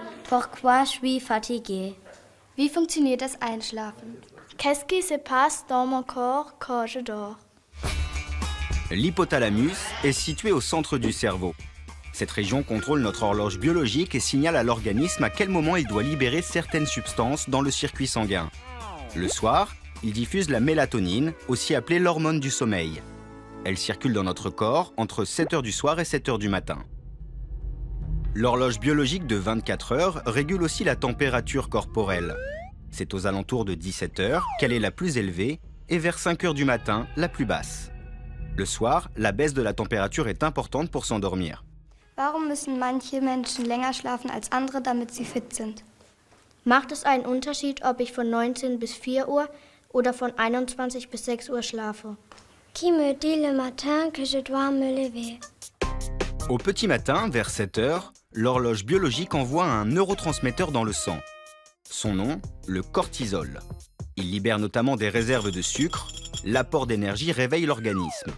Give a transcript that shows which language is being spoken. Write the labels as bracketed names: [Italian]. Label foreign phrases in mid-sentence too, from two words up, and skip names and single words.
[French] Pourquoi je suis fatiguée? [German] Wie funktioniert das Einschlafen? [French] Qu'est-ce qui se passe dans mon corps quand je dors? L'hypothalamus est situé au centre du cerveau. Cette région contrôle notre horloge biologique et signale à l'organisme à quel moment il doit libérer certaines substances dans le circuit sanguin. Le soir, il diffuse la mélatonine, aussi appelée l'hormone du sommeil. Elle circule dans notre corps entre 7 h du soir et 7 h du matin. L'horloge biologique de 24 heures régule aussi la température corporelle. C'est aux alentours de 17 h qu'elle est la plus élevée et vers 5 h du matin, la plus basse. Le soir, la baisse de la température est importante pour s'endormir. [German] Warum müssen manche Menschen länger schlafen als andere, damit sie fit sind? Macht es einen Unterschied, ob ich von 19 bis 4 Uhr oder von 21 bis 6 Uhr schlafe? [French] Qui me dit le matin que je dois me lever? Au petit matin, vers 7 h, l'horloge biologique envoie un neurotransmetteur dans le sang. Son nom, le cortisol. Il libère notamment des réserves de sucre. L'apport d'énergie réveille l'organisme.